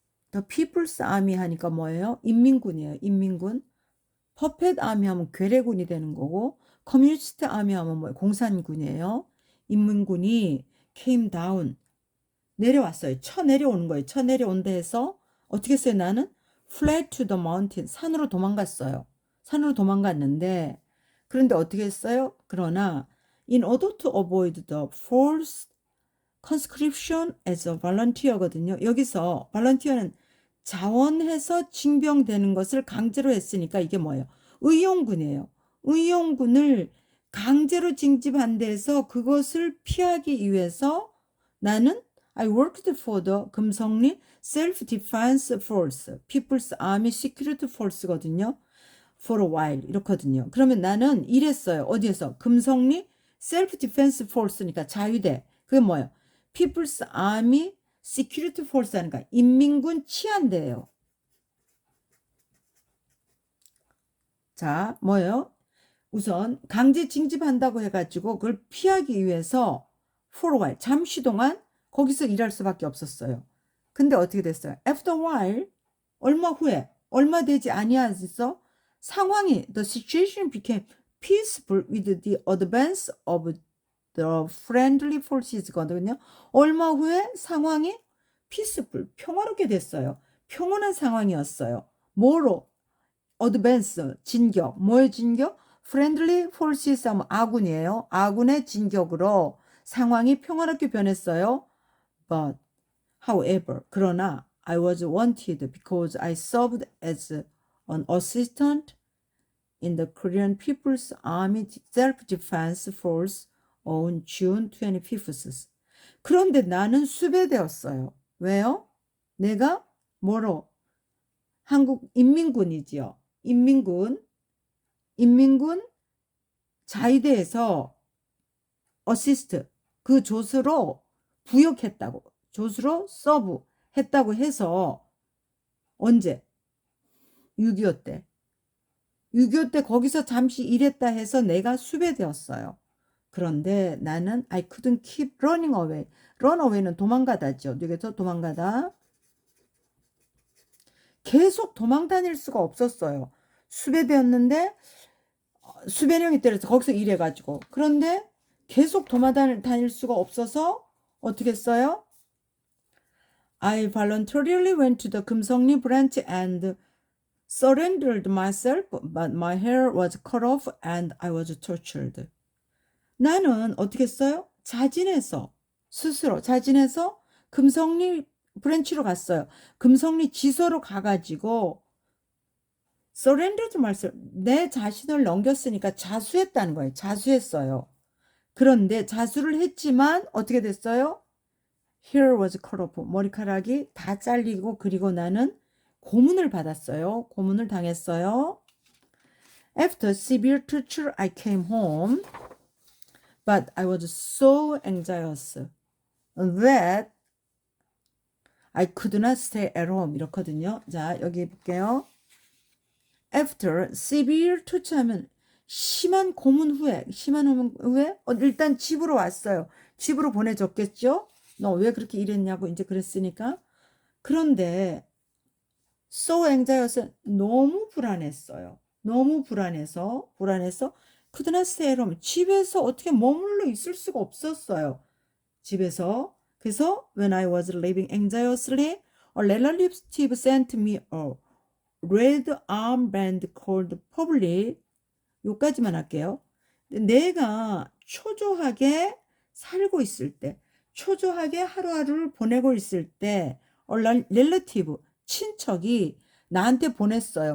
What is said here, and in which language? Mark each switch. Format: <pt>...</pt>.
<en>The People's Army</en> <ko>하니까 뭐예요? 인민군이에요. 인민군. 퍼펫 아미 하면 괴뢰군이 되는 거고 커뮤니스트 아미 하면 뭐예요? 공산군이에요. 인민군이</ko> <en>came down</en> <ko>내려왔어요. 쳐내려오는 거예요. 쳐내려온다 해서 어떻게 했어요? 나는</ko> <en>fled to the mountain</en> <ko>산으로 도망갔어요. 산으로 도망갔는데 그런데 어떻게 했어요? 그러나</ko> <en>in order to avoid the forced conscription as a volunteer거든요.</en> <ko>여기서 volunteer는 자원해서 징병되는 것을 강제로 했으니까 이게 뭐예요? 의용군이에요. 의용군을 강제로 징집한 데서 그것을 피하기 위해서 나는</ko> <en>I worked for the 금성리 Self-Defense Force, People's Army Security Force거든요. For a while</en> <ko>이렇거든요. 그러면 나는 일했어요. 어디에서? 금성리 Self-Defense Force니까 자위대. 그게 뭐예요?</ko> <en>People's Army Security Force</en> <ko>하니까 인민군 치안대예요. 자, 뭐예요? 우선 강제 징집한다고 해가지고 그걸 피하기 위해서</ko> <en>for a while,</en> <ko>잠시 동안 거기서 일할 수밖에 없었어요. 근데 어떻게 됐어요?</ko> <en>After a while,</en> <ko>얼마 후에, 얼마 되지 아니하서 상황이</ko> <en>the situation became peaceful with the advance of the friendly forces거든요.</en> <ko>얼마 후에 상황이 peaceful, 평화롭게 됐어요. 평온한 상황이었어요. 뭐로? advance, 진격. 뭐의 진격?</ko> <en>friendly forces</en> <ko>하면 아군이에요. 아군의 진격으로 상황이 평화롭게 변했어요.</ko> <en>But, however,</en> <ko>그러나</ko> <en>I was wanted because I served as an assistant in the Korean People's Army Self-Defense Force on June 25th.</en> <ko>그런데 나는 수배되었어요. 왜요? 내가 뭐로? 한국 인민군이지요. 인민군 자위대에서 어시스트 그 조수로 부역했다고. 조수로 서브 했다고 해서 언제? 6.25 때. 6.25 때 거기서 잠시 일했다 해서 내가 수배되었어요. 그런데 나는</ko> <en>I couldn't keep running away.</en> <ko>run away는 도망가다죠. 여기서 도망가다. 계속 도망 다닐 수가 없었어요. 수배되었는데 수배령이 때려서 거기서 일해가지고. 그런데 계속 도망 다닐 수가 없어서 어떻게 했어요?</ko> <en>I voluntarily went to the 금성리 branch and surrendered myself, but my hair was cut off and I was tortured.</en> <ko>나는 어떻게 했어요? 스스로 자진해서 금성리 브랜치로 갔어요. 금성리 지소로 가가지고</ko> <en>surrendered myself,</en> <ko>내 자신을 넘겼으니까 자수했다는 거예요. 자수했어요. 그런데 자수를 했지만 어떻게 됐어요?</ko> <en>Hair was cut off.</en> <ko>머리카락이 다 잘리고 그리고 나는 고문을 받았어요. 고문을 당했어요.</ko> <en>After severe torture, I came home, but I was so anxious that I could not stay at home.</en> <ko>이렇거든요. 자, 여기 볼게요.</ko> <en>After severe torture</en> <ko>하면 심한 고문 후에, 일단 집으로 왔어요. 집으로 보내줬겠죠? 너 왜 그렇게 일했냐고 이제 그랬으니까. 그런데</ko> <en>so anxious,</en> <ko>너무 불안했어요. 너무 불안해서</ko> <en>could not stay at home.</en> <ko>집에서 어떻게 머물러 있을 수가 없었어요. 집에서. 그래서</ko> <en>when I was living anxiously, a relative sent me a red armband called public.</en> <ko>요까지만 할게요. 내가 초조하게 살고 있을 때, 초조하게 하루하루를 보내고 있을 때 relative, 친척이 나한테 보냈어요.</ko>